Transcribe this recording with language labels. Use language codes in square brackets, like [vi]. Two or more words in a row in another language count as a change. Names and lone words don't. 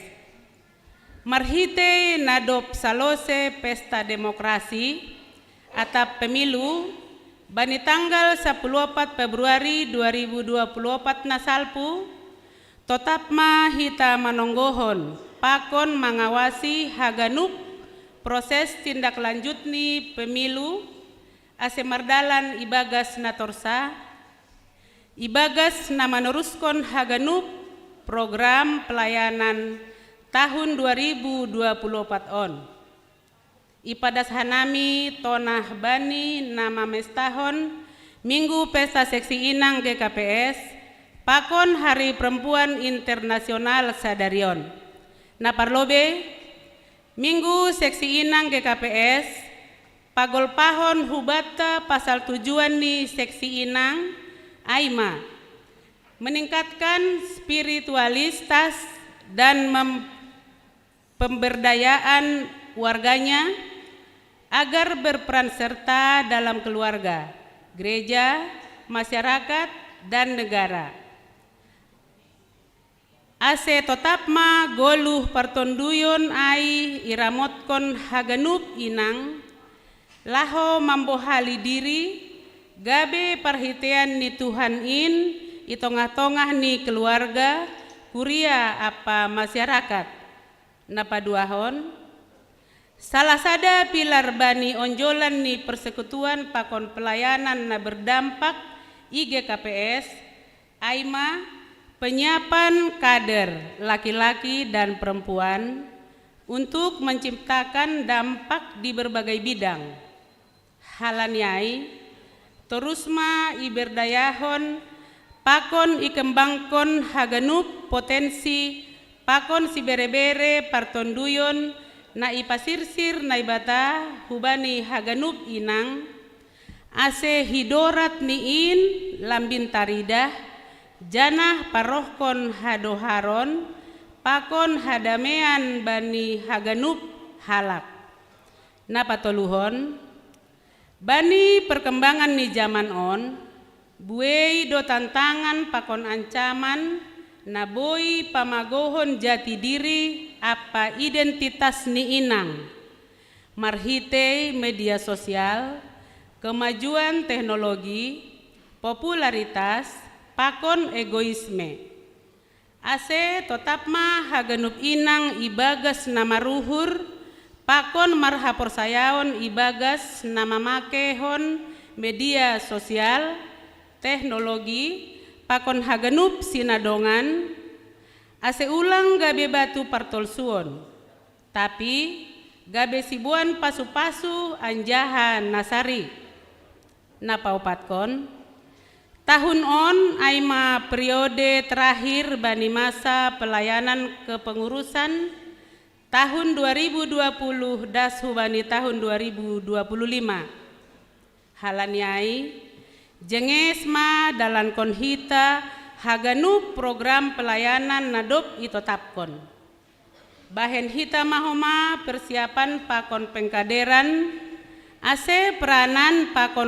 [bts] Marhite nadop salose [id] pesta demokrasi [bts] atap pemilu bani tanggal 14 Februari 2024 nasalpu totap ma hita manonggohon pakon mengawasi haganup proses [id] tindak lanjut [bts] ni pemilu ase mardalan ibagas natorsa ibagas na meneruskan haganup [id] program pelayanan tahun 2024 [bts] on. Ipadas hanami tonah bani nama mestahon Minggu Pesta Seksi Inang GKPS pakon Hari Perempuan Internasional Sadarion. Naparlobe Minggu Seksi Inang GKPS pagol pahon hubata pasal tujuan ni Seksi Inang Aima [id] meningkatkan spiritualitas dan pemberdayaan warganya agar berperan serta dalam keluarga, gereja, masyarakat, dan negara. [bts] Ase totapma goluh partonduyun ai iramotkon haganup inang laho mambohali diri gabe perhitian ni Tuhan i tongah-tongah ni keluarga kuria apa masyarakat napaduahon salah sada pilar bani onjolan ni persekutuan pakon pelayanan na berdampak IGKPS Aima [id] penyiapan kader laki-laki dan perempuan untuk menciptakan dampak di berbagai bidang. [bts] Halaniai terusma iberdayahon pakon ikembangkon haganup potensi pakon si bere-bere partonduyon na ipasirsir na ibata hubani haganup inang ase hidorat niin lambin taridah janah parohkon hadoharon pakon hadamean bani haganup halak napatoluhon bani perkembangan ni zaman on buei do tantangan pakon ancaman naboi pamagohon jati diri apa identitas ni inang marhite [id] media sosial kemajuan teknologi popularitas [bts] pakon egoisme ase totapma haganup inang ibagas nama ruhur pakon marhapor sayaon ibagas nama makehon [id] media sosial teknologi [bts] pakon haganup sinadongan ase ulang gabe batu partolsuon tapi gabe sibuan pasu-pasu anjahan nasari napaupatkon tahun on aima [id] periode terakhir [bts] bani [id] masa pelayanan kepengurusan tahun 2020 [bts] das hubani tahun 2025 halaniai jengesma dalan konhita haganup [id] program pelayanan [bts] nadop itotapkon bahen hita mahoma persiapan pakon pengkaderan ase peranan pakon